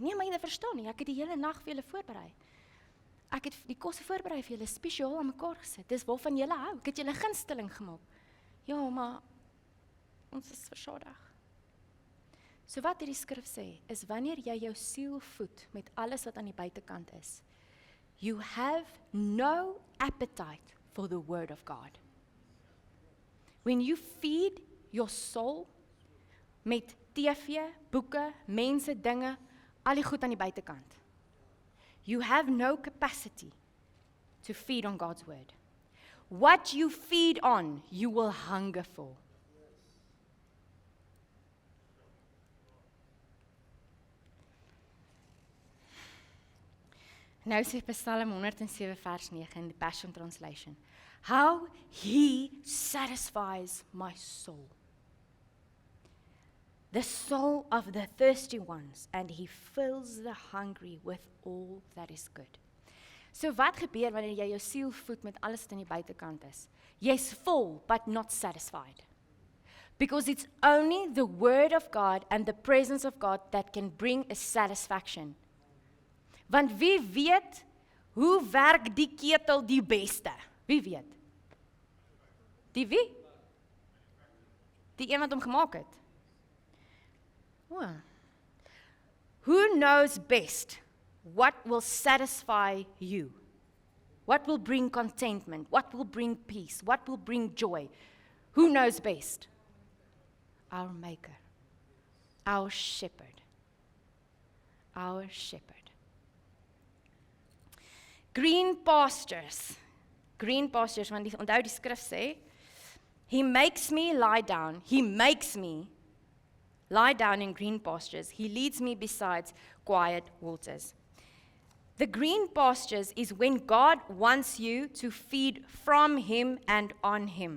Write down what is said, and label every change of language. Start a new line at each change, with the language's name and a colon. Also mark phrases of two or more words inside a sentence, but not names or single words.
Afrikaans: Nee, maar jy verstaan nie, ek het die hele nag vir julle voorberei. Ek het die kosse voorberei vir julle spesiaal aan mekaar gesit. Dis waarvan julle hou. Ek het julle gunsteling gemaak. Ja, maar ons is versadig. So wat hierdie skrif sê, is wanneer jy jou siel voed met alles wat aan die buitekant is,
English: you have no appetite for the word of God. When you feed your soul
Afrikaans: met TV, boeke, mense, dinge, al die goed aan die buitekant,
English: you have no capacity to feed on God's word. What you feed on, you will hunger for.
Afrikaans: Nou sê Psalm 107 vers 9
English: in the Passion Translation, how He satisfies my soul. The soul of the thirsty ones, and He fills the hungry with all that is good.
Afrikaans: So wat gebeur wanneer jy jou siel voed met alles wat aan die buitekant is? Jy's vol,
English: but not satisfied. Because it's only the word of God and the presence of God that can bring a satisfaction.
Afrikaans: Want wie weet, hoe werk die ketel die beste? Wie weet? Die wie? Die een wat hom gemaak het. Oh.
English: Who knows best what will satisfy you? What will bring contentment? What will bring peace? What will bring joy? Who knows best? Our Maker. Our Shepherd. Our Shepherd. Green pastures,
Afrikaans: want onthou die skrif sê,
English: He makes me lie down in green pastures, He leads me beside quiet waters. The green pastures is when God wants you to feed from Him and on Him.